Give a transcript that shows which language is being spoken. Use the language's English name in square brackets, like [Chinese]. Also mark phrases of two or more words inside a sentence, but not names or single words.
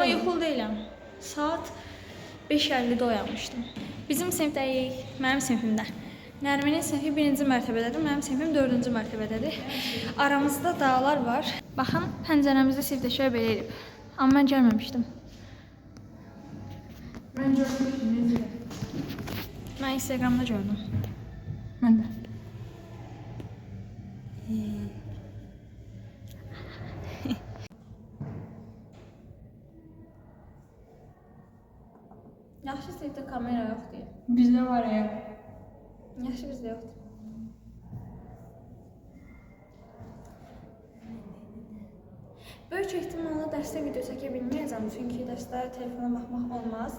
[Azerbaijani] Amma yuxulu deyiləm. Saat 5:50-də oyanmışdım. Bizim sinifdəyik, mənim sinifimdə. Nərminin sinifi 1-ci mərtəbədədir, mənim sinifim 4-cü mərtəbədədir. Aramızda dağlar var. Baxın, pəncərəmizdə sinifdəkilər belə elib. Amma mən görməmişdim. [Turkish] Ben görmüştüm, nezile. Ben Instagram'da gördüm. Ben de. [Azerbaijani] Yaxşı sinifdə kamera yoxdur. [Turkish] Bizde var ya. [Azerbaijani] Yaxşı bizdə yoxdur. Böyük ehtimalla dərsdə video çəkə bilməyəcəm, çünki dərsdə telefona baxmaq olmaz.